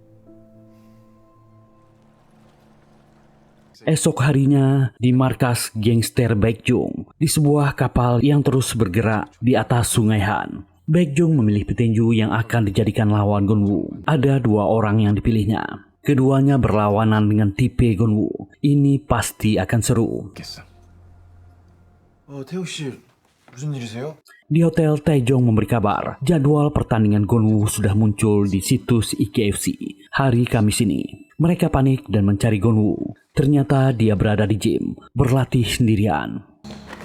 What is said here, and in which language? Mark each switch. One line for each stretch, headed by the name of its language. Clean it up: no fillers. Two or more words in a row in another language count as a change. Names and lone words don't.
Indonesian: Esok harinya, di markas gangster Baekjung, di sebuah kapal yang terus bergerak di atas sungai Han. Baekjung memilih petinju yang akan dijadikan lawan Gunwo. Ada dua orang yang dipilihnya. Keduanya berlawanan dengan tipe Gunwo. Ini pasti akan seru.
Korean: 태우 씨, 무슨 일이세요?
Indonesian: Di hotel, Taejong memberi kabar jadwal pertandingan Gunwo sudah muncul di situs IKFC hari Kamis ini. Mereka panik dan mencari Gunwo. Ternyata dia berada di gym, berlatih sendirian.